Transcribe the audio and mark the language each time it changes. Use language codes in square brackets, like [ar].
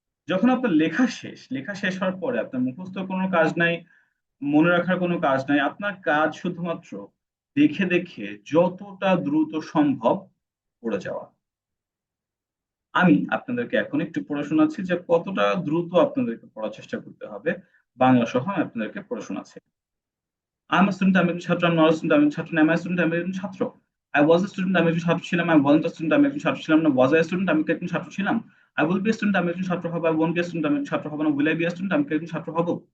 [bn] যখন আপনার লেখা শেষ হওয়ার পরে আপনার মুখস্থ কোনো কাজ নাই, মনে রাখার কোনো কাজ নাই, আপনার কাজ শুধুমাত্র দেখে দেখে যতটা দ্রুত সম্ভব পড়ে যাওয়া। আমি আপনাদেরকে এখন একটু পড়ে শোনাচ্ছি যে কতটা দ্রুত আপনাদেরকে পড়ার চেষ্টা করতে হবে বাংলা সহ। আমি আপনাদেরকে পড়ে শোনাচ্ছি। [en] I'm a student, [bn] আমি একজন ছাত্র, [en] I'm not a student, [bn] আমি একজন ছাত্র না, [en] am I a student, আমি একজন ছাত্র। I was a student, [bn] আমি একজন ছাত্র ছিলাম, [en] I wasn't a student, [bn] আমি একজন ছাত্র ছিলাম না, [en] was I a student, [bn] আমি কি একজন ছাত্র ছিলাম। [en] I will be a student, [bn] আমি একজন ছাত্র হব, [en] I won't be a student, [bn] আমি একজন ছাত্র হব না, [en] will I be a student, [bn] আমি কি একজন ছাত্র হব।